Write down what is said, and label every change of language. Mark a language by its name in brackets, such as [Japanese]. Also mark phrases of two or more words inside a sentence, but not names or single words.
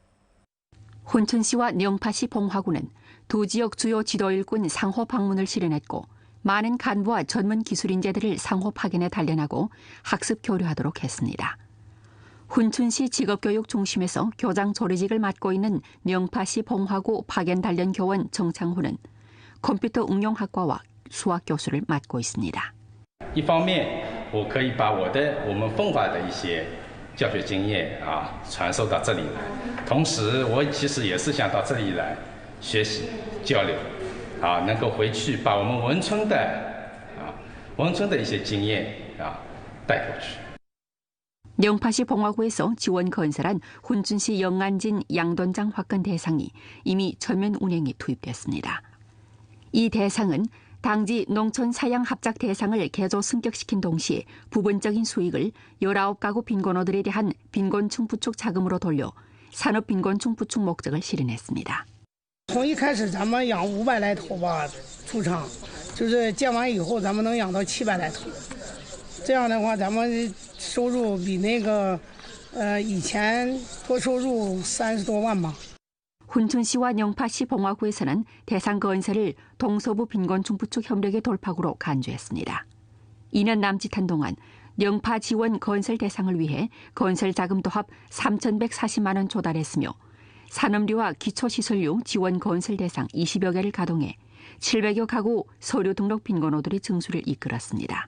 [Korean] 훈춘시와 영파시 봉화구는 두 지역 주요 지도 일꾼 상호 방문을 실현했고 많은 간부와 전문 기술인재들을 상호 파견에 단련하고 학습 교류하도록 했습니다. 훈춘시 직업교육 중심에서 교장 조리직을 맡고 있는 영파시 봉화구 파견 단련 교원 정창호는 컴퓨터 응용학과와 수학 교수를 맡고 있습니다. [Chinese] 一方面，我可以把我们奉华的一些教学经验传授到这里来，同时我其实也是想到这里来学习交流，能够回去把我们文村的一些经验带过去。 [Korean] 영파시 봉화구에서 지원 건설한 훈춘시 영안진 양돈장 화권 대상이 이미 전면 운행에 투입됐습니다. 이 대상은 당지 농촌 사양 합작 대상을 개조 승격시킨 동시에 부분적인 수익을 19가구 빈곤호들에 대한 빈곤층 부축 자금으로 돌려 산업 빈곤층 부축 목적을 실현했습니다. [Chinese] 从一开始咱们养500来头吧，出厂就是建完以后咱们能养到700来头，这样的话咱们收入比那个以前多收入30多万吧。 [Korean] 훈춘시와 영파시 봉화구에서는 대상 건설을 동서부 빈곤층 부축 협력의 돌파구로 간주했습니다. 2년 남짓한 동안 영파 지원 건설 대상을 위해 건설 자금도 합 3,140만 원 조달했으며 산업류와 기초시설류 지원 건설 대상 20여 개를 가동해 700여 가구 서류 등록 빈곤호들의 증수를 이끌었습니다.